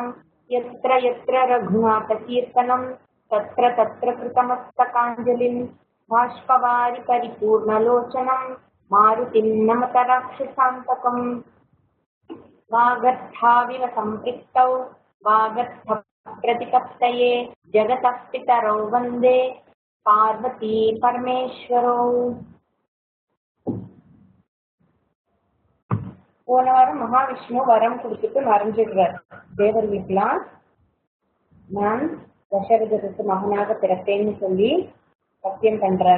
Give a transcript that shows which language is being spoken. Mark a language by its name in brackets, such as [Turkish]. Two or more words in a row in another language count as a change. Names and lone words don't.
[Sanskrit] यत्र यत्र रघुनाथकीर्तनं तत्र तत्र कृतमस्तकाञ्जलिं बाष्पवारि परिपूर्णलोचनं मारुतिं नमत राक्षसान्तकम्। वागर्थाविव सम्पृक्तौ वागर्थप्रतिपत्तये जगतः पितरौ वन्दे पार्वती परमेश्वरौ. [Tamil] போன வாரம் மகாவிஷ்ணு வரம் கொடுத்துட்டு மறைஞ்சிடுறார் தேவர் வீட்டுலாம். நான் தசரதத்துக்கு மகனாக பிறப்பேன்னு சொல்லி சத்தியம் பண்றார்.